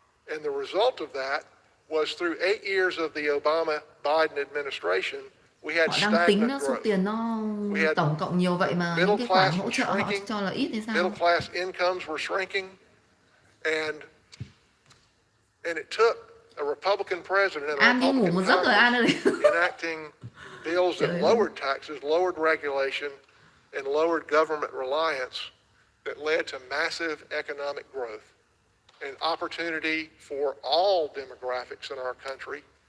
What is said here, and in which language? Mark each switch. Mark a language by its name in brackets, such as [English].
[English] And the result of that was through 8 years of the Obama-Biden administration, we had stagnant growth. We had [Vietnamese] tổng cộng nhiều vậy mà những cái khoản hỗ trợ họ cho là ít hay sao? [English] Middle class incomes were shrinking, and it took a Republican president and a Republican Congress enacting bills that lowered taxes, lowered regulation, and lowered government reliance that led to massive economic growth and opportunity for all demographics in our country.